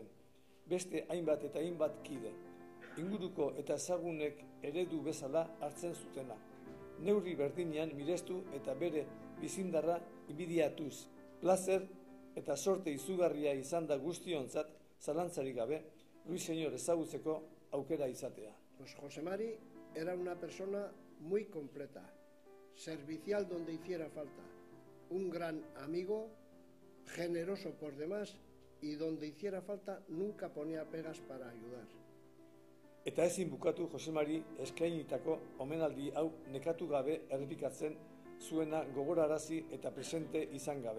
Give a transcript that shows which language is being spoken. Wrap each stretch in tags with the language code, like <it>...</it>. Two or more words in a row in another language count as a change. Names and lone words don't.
<eu>Beste hainbat eta hainbat kide. Inguruko eta ezagunek eredu bezala hartzen zutena. Neurri berdinean mirestu eta bere bizindarra inbidiatuz. Plazer eta sorte izugarria izan da guztiontzat, zalantzarik gabe, Ruiseñor ezagutzeko aukera izatea.</eu> <es>Pues Josemari era una persona muy completa, servicial donde hiciera falta, un gran amigo, generoso por demás y donde hiciera falta nunca ponía pegas para ayudar.</es> <eu>Eta ezin bukatu Josemari eskainitako omenaldi hau nekatu gabe errepikatzen zuena gogorarazi eta presente izan gabe.</eu>